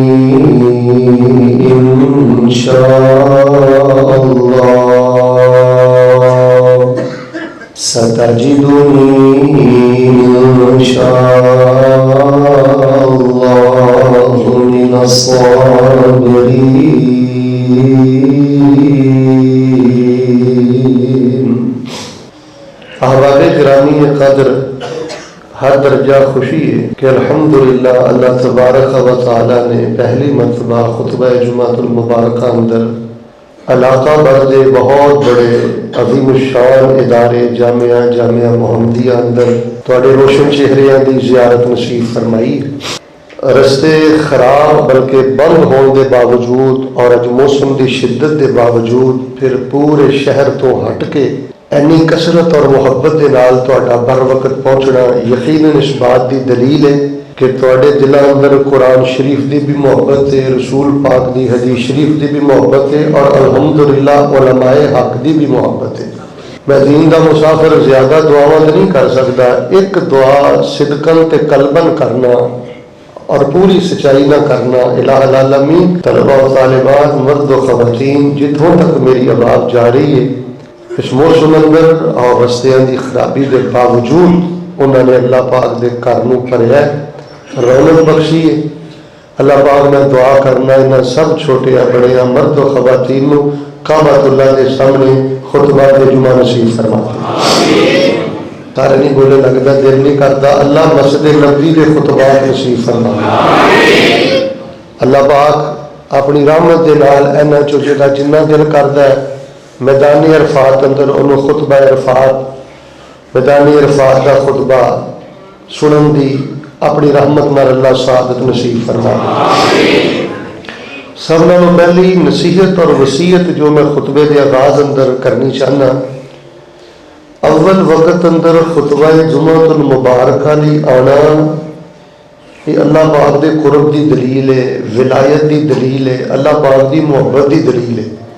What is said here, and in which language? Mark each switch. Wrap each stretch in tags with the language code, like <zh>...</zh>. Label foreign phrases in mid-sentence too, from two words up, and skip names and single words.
<ar>إن شاء الله ستجدني إن شاء الله من الصابرين۔</ar> <pa>احباب گرامی قدر، ہر درجہ خوشی ہے کہ الحمدللہ اللہ تبارک و تعالی نے پہلی مرتبہ خطبہ جمعۃ المبارکہ اندر علاقہ برد بہت بڑے عظیم الشان ادارے جامعہ محمدیہ اندر تواڈے روشن چہریاں دی زیارت نصیب فرمائی۔ رستے خراب بلکہ بند ہونے دے باوجود اور اج موسم دی شدت دے باوجود پھر پورے شہر تو ہٹ کے اینی کثرت اور محبت دے نال تہاڈا بر وقت پہنچنا یقیناً اس بات دی دلیل ہے کہ تہاڈے دلاں اندر قرآن شریف دی بھی محبت ہے، رسول پاک دی حدیث شریف دی بھی محبت ہے، اور الحمدللہ علماء حق دی بھی محبت ہے۔ میں دین دا مسافر زیادہ دعاواں نہیں کر سکتا، ایک دعا صدقاً تے قلباً کرنا اور پوری سچائی نہ کرنا۔</pa> <ar>الہ العالمین،</ar> <pa>طلباء و طالبات، مرد و خواتین، جتوں تک میری آواز جا رہی ہے، اس موسم اندر اور رستیاں دی خرابی دے باوجود انہوں نے اللہ پاک دے گھر نوں بھریا ہے، رونق بخشی ہے۔ اللہ پاک میں دعا کرنا انہاں سب چھوٹے بڑے مرد و خواتین نوں کعبۃ اللہ دے سامنے خطبہ دے جمعہ نصیب فرما۔ سارے نہیں بولے، لگتا دل نہیں کرتا، اللہ مسجد نبوی دے خطبات نصیب فرما۔ اللہ پاک اپنی رحمت دے نال انہاں چوں جڑا جنہ دل کردا ہے میدان عرفات اندر انہوں خطبہ عرفات، میدان عرفات کا خطبہ سنن دی اپنی رحمت نال اللہ سعادت نصیب فرما۔ سب نالوں پہلی نصیحت اور وصیت جو میں خطبے دے آغاز اندر کرنی چاہنا، اول وقت اندر خطبہ جمعۃ المبارکہ لی آنا یہ اللہ پاک دے قرب دی دلیل ہے، ولایت دی دلیل ہے، اللہ پاک دی محبت دی دلیل ہے۔</pa>